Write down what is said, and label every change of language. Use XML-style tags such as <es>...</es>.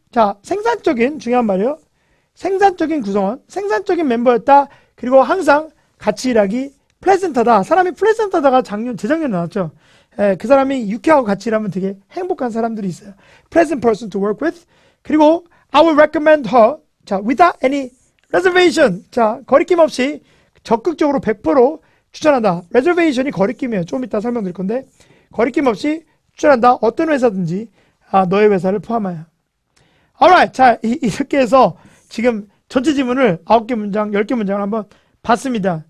<ko>자, 생산적인 중요한 말이에요. 생산적인 구성원, 생산적인 멤버였다. 그리고 항상 같이 일하기 플레센트하다. 사람이 플레센트하다가 재작년에 나왔죠. 그 사람이 유쾌하고 같이 일하면 되게 행복한 사람들이 있어요.</ko> <en>Pleasant person to work with.</en> <ko>그리고</ko> <en>I will recommend her. 자, without any reservation.</en> <ko>자, 거리낌 없이 적극적으로 100% 추천한다. reservation이 거리낌이에요. 좀 이따 설명드릴 건데 거리낌 없이 추천한다. 어떤 회사든지 너의 회사를 포함하여.</ko> <en>Alright.</en> <ko>자, 이렇게 해서 지금 전체 지문을 9개 문장, 10개 문장을 한번 봤습니다.</ko>